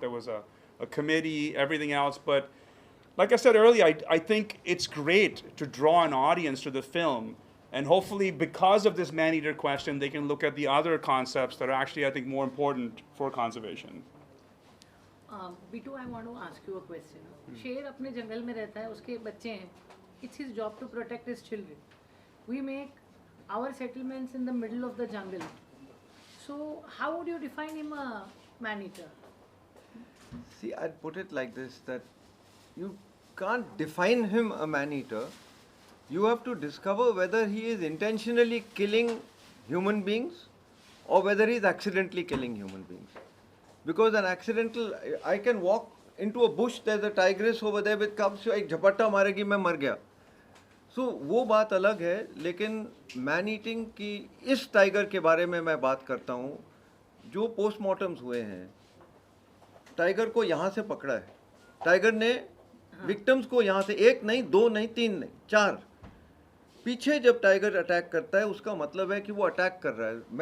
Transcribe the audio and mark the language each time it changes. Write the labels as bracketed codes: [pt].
[en] There was a committee, everything else. But like I said earlier, I think it's great to draw an audience to the film. And hopefully, because of this man-eater question, they can look at the other concepts that are actually, I think, more important for conservation. Bittu, I want to ask you a question. [hi] शेर अपने जंगल में रहता है, उसके बच्चे हैं. [en] It's his job to protect his children. We make our settlements in the middle of the jungle. So how would you define him a man-eater? See, I'd put it like this, that you can't define him a man-eater. You have to discover whether he is intentionally killing human beings or whether he is accidentally killing human beings. Because an accidental, I can walk into a bush, there's a tigress over there with cubs, [hi] एक झपट्टा मारेगी मैं मर गया. So वो बात अलग है, लेकिन मैन ईटिंग की इस टाइगर के बारे में मैं बात करता हूँ. जो पोस्टमार्टम्स हुए हैं, टाइगर को यहाँ से पकड़ा है, टाइगर ने विक्टिम्स को यहाँ से 1 नहीं 2 नहीं 3 नहीं 4 पीछे जब टाइगर अटैक करता है, उसका मतलब है कि वो अटैक कर रहा है.